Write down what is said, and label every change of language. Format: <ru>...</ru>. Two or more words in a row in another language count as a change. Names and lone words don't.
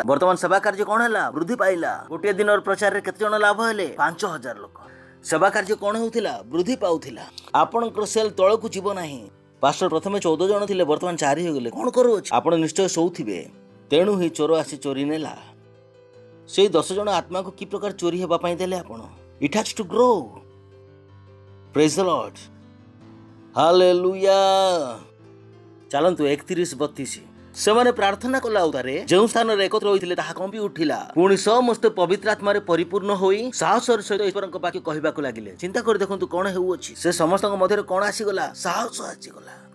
<or>ବର୍ତ୍ତମାନ ସେବା କାର୍ଯ୍ୟ କ'ଣ ହେଲା? ବୃଦ୍ଧି ପାଇଲା। ଗୋଟିଏ ଦିନର ପ୍ରଚାରରେ କେତେ ଜଣ ଲାଭ ହେଲେ? 5,000 ଲୋକ। ସେବା କାର୍ଯ୍ୟ କ'ଣ ହେଉଥିଲା? ବୃଦ୍ଧି ପାଉଥିଲା। ଆପଣଙ୍କର ସେଲ୍ ତଳକୁ ଯିବ ନାହିଁ। ପାଷ୍ଟର ପ୍ରଥମେ 14 ଜଣ ଥିଲେ, ବର୍ତ୍ତମାନ 4 ହୋଇଗଲେ। କ'ଣ କରୁଅଛି? ଆପଣ ନିଶ୍ଚୟ ଶୋଉଥିବେ। ତେଣୁ ହିଁ ଚୋର ଆସି ଚୋରି ନେଲା। ସେଇ 10 ଜଣ ଆତ୍ମାକୁ କି ପ୍ରକାର ଚୋରି ହେବା ପାଇଁ ଦେଲେ ଆପଣ?</or> <en>It has to grow. Praise the Lord. Hallelujah.</en> <or>ଚାଲନ୍ତୁ 31-32 ସେମାନେ ପ୍ରାର୍ଥନା କଲା ଉତାରେ ଯେଉଁ ସ୍ଥାନରେ ଏକତ୍ର ହୋଇଥିଲେ ତାହା କମ୍ପି ଉଠିଲା। ପୁଣି ସମସ୍ତେ ପବିତ୍ର ଆତ୍ମାରେ ପରିପୂର୍ଣ୍ଣ ହୋଇ ସାହସର ସହିତ ଈଶ୍ୱରଙ୍କ ବାକ୍ୟ କହିବାକୁ ଲାଗିଲେ। ଚିନ୍ତା କରି ଦେଖନ୍ତୁ କଣ ହେଉଅଛି। ସେ ସମସ୍ତଙ୍କ ମଧ୍ୟରେ କଣ ଆସିଗଲା? ସାହସ ଆସିଗଲା।</or>